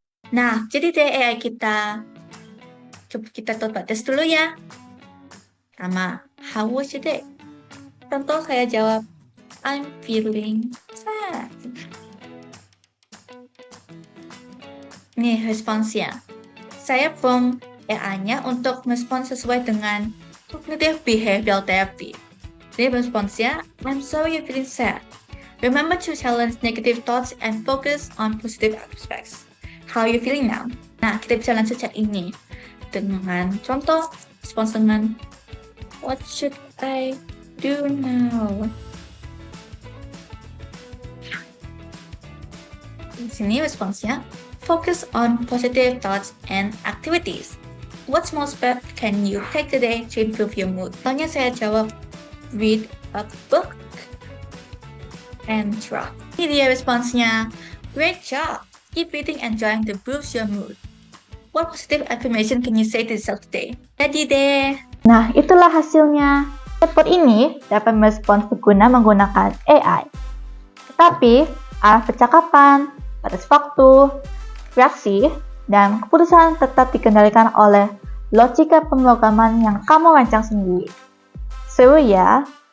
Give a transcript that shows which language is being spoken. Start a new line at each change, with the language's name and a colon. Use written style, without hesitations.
Indonesian: Nah, jadi dari AI kita, coba kita coba tes dulu ya. Pertama,
English: how was your day?
Indonesian: Contoh saya jawab,
English: I'm feeling sad.
Indonesian: Nih responsnya. Saya prompt AI-nya untuk respons sesuai dengan cognitive behavioral therapy. Jadi responsnya,
English: I'm sorry you're feeling sad. Remember to challenge negative thoughts and focus on positive aspects. How are you feeling now?
Indonesian: Nah, kita bisa langsung chat ini dengan contoh respons dengan
English: what should I do now?
Indonesian: Di sini responsnya,
English: focus on positive thoughts and activities. What small step can you take today to improve your mood?
Indonesian: Contohnya saya jawab,
English: read a book and draw.
Indonesian: Ini dia responsnya,
English: great job. Keep reading and drawing to boost your mood. What positive affirmation can you say to yourself today?
Indonesian: Jadi deh. Nah, itulah hasilnya. Chatbot ini dapat merespons pengguna menggunakan AI. Tetapi, arah percakapan, batas waktu, reaksi, dan keputusan tetap dikendalikan oleh logika pemrograman yang kamu rancang sendiri. Seru ya?